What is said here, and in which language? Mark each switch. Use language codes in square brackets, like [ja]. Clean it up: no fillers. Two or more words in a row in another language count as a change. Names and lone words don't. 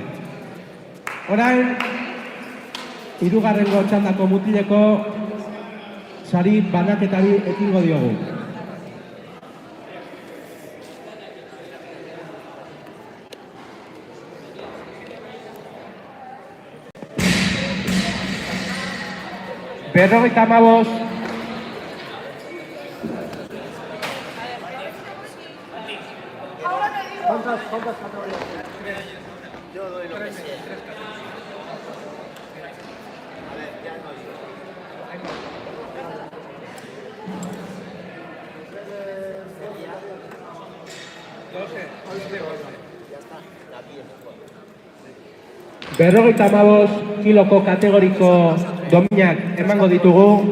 [eu] Orain, hirugarrengo txandako mutileko sari banaketari ekingo diogu. Berrogeita hamabost. [es] ¿Cuántas categorías? Yo doy lo que sea. A ver, ya no digo. [eu] Berrogeita hamabost kiloko kategoriko dominak emango ditugu.